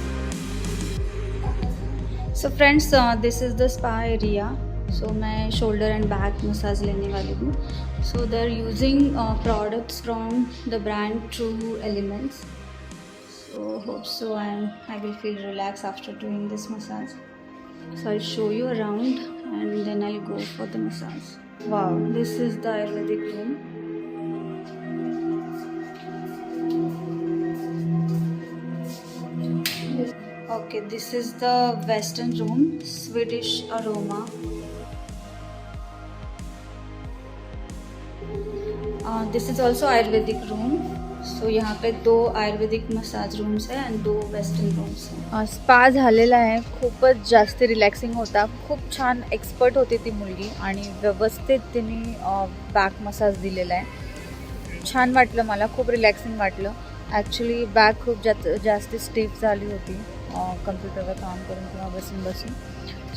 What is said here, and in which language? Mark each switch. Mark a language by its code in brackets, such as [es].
[en] So friends, this is the spa area. [hi] सो मैं shoulder and back massage लेने वाली हूँ. [en] So they are using products from the brand True Elements. So hope so I will feel relaxed after doing this massage. So I'll show you around and then I'll go for the massage. Wow, this is the Ayurvedic room. Okay, this is the Western room, Swedish aroma. This is also Ayurvedic room. [mr] So यहाँ पे 2 आयुर्वेदिक massage rooms आहे आणि 2 western rooms आहे. Spa झालेला आहे. खूपच जास्त relaxing होता. खूप छान एक्सपर्ट होती ती मुलगी आणि व्यवस्थित तिने बॅक मसाज दिलेला आहे. छान वाटलं मला, खूप रिलॅक्सिंग वाटलं. ॲक्च्युली बॅक खूप जास्त स्टिफ झाली होती कम्प्युटरवर काम करून किंवा बसून.